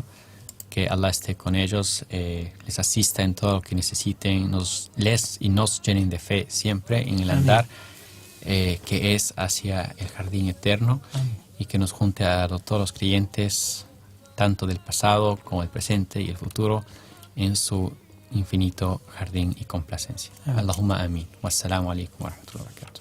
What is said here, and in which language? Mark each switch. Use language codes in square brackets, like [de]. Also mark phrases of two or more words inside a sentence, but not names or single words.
[es] Que Allah esté con ellos, les asista en todo lo que necesiten, nos llenen de fe siempre en el andar que es hacia el jardín eterno. Amén. Y que nos junte a todos los creyentes, tanto del pasado como del presente y el futuro, en su infinito jardín y complacencia. Amén. [ar] اللهم آمين. والسلام عليكم ورحمة الله وبركاته.